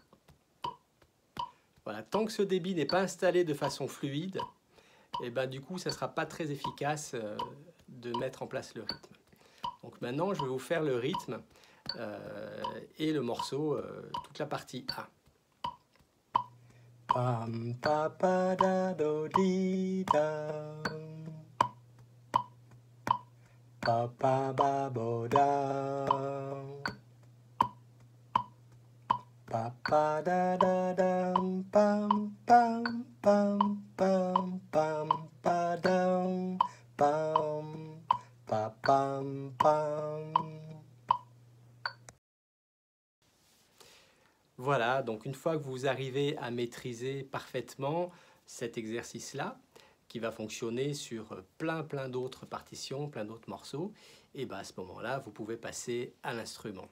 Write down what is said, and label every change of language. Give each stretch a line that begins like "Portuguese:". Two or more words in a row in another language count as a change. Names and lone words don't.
French: Voilà, tant que ce débit n'est pas installé de façon fluide, et ben, du coup, ça ne sera pas très efficace de mettre en place le rythme. Donc maintenant, je vais vous faire le rythme et le morceau, toute la partie A. Pam pa pa da do di da. Pa pa ba bo da. Pa pa da da dam pam pam pam pam pam pa dam pam pa pam pam. Voilà, donc une fois que vous arrivez à maîtriser parfaitement cet exercice-là, qui va fonctionner sur plein d'autres partitions, plein d'autres morceaux, et bien à ce moment-là, vous pouvez passer à l'instrument.